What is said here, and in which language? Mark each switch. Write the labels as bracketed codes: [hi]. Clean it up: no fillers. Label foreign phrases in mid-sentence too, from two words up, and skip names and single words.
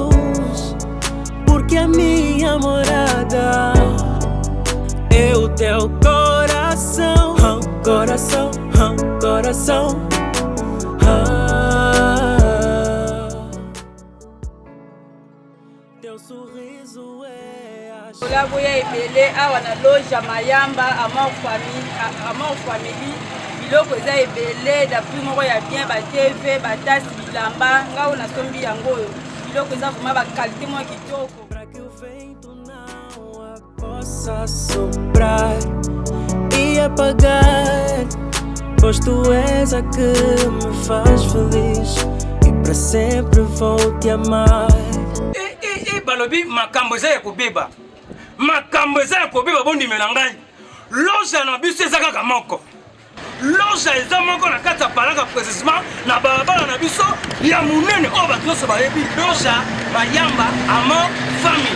[pt] Que a minha morada é o teu coração, coração, coração. Teu sorriso é a [ln] Olá, boia ebele awa na loja Mayamba Amor Family. Biloko eza ebele d'après moko ya bien ba TV ba tasi bilamba ngao na sombi yango. Biloko eza vraiment ba qualité mo kitoko. [pt] Possa soprar e apagar, pois tu és a que me faz feliz e para sempre vou te amar. [ln] Balobi makambo eza ya kobeba bondi menangai loja na biso eza kaka moko loja eza moko na kati ya palaka précisément na balabala na biso ya munene oyo bato nyonso bayebi loja Mayamba Amor Family.